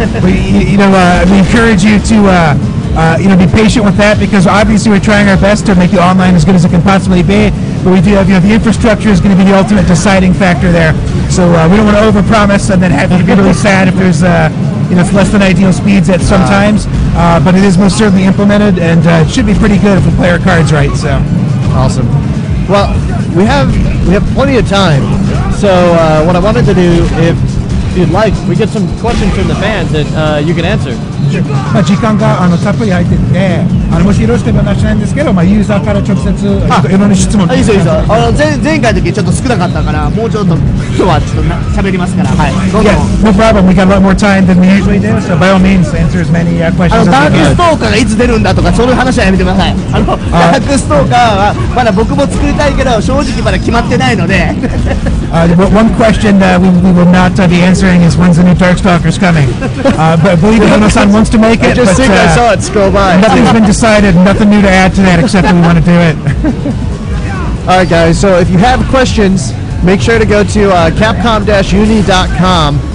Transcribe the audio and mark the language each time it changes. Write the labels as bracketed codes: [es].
[en] We encourage you to be patient with that, because obviously we're trying our best to make the online as good as it can possibly be, but we do have, the infrastructure is going to be the ultimate deciding factor there. So we don't want to overpromise and then have you be really sad if there's it's less than ideal speeds at some times, but it is most certainly implemented, and it should be pretty good if we play our cards right. So awesome. Well, we have plenty of time, so what I wanted to do, if you'd like, we get some questions from the fans that you can answer. [ja] 時間がたっぷり入ってて、もしよろしければ話なんですけど、ユーザーから直接いろんな質問。いいですよ。前回の時ちょっと少なかったから、もうちょっと今日はちょっと喋りますから。はい。どうぞ。 [en] No problem. We got a lot more time than we usually do, so by all means answer as many questions as we can. [ja] ダークストーカーがいつ出るんだとかそういう話はやめてください。ダークストーカーはまだ僕も作りたいけど正直まだ決まってないので。 [en] One question we will not be answering is when's the new Darkstalkers coming. But believe me, Ono-san wants to make it. I just think I saw it scroll by. Nothing's been decided. Nothing new to add to that except that we want to do it. All right, guys. So if you have questions, make sure to go to Capcom-Uni.com.